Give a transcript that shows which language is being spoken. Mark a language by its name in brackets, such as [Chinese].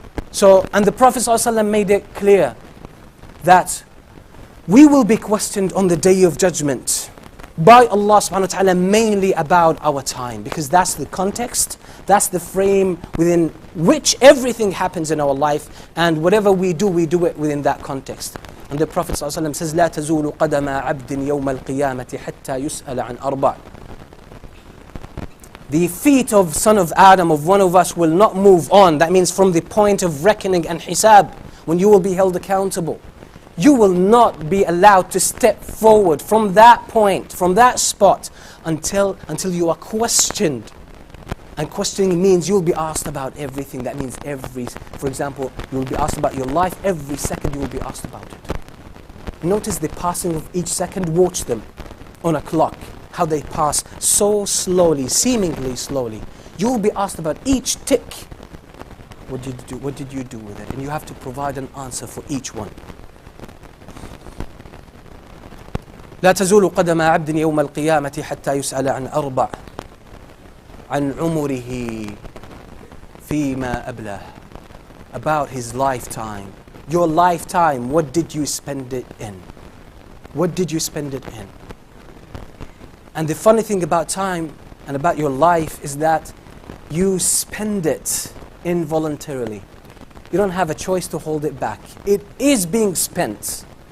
[English] So, and the Prophet ﷺ made it clear that we will be questioned on the Day of Judgment by Allah subhanahu wa ta'ala mainly about our time, because that's the context, that's the frame within which everything happens in our life, and whatever we do it within that context. And the Prophet ﷺ says, [Arabic] لا تزول قدم عبد يوم القيامة حتى يسأل عن أربع. [English] The feet of son of Adam, of one of us, will not move on. That means from the point of reckoning and hisab, when you will be held accountable. You will not be allowed to step forward from that point, from that spot, until you are questioned. And questioning means you'll be asked about everything. That means for example, you will be asked about your life. Every second you will be asked about it. Notice the passing of each second. Watch them on a clock, how they pass so slowly, seemingly slowly. You will be asked about each tick. What did you do? What did you do with it? And you have to provide an answer for each one. [Arabic] لا تزول قدم عبد يوم القيامة حتى يسأل عن أربع عن عمره فيما أبلاه. [English] About his lifetime. Your lifetime, what did you spend it in? What did you spend it in? And the funny thing about time and about your life is that you spend it involuntarily. You don't have a choice to hold it back. It is being spent.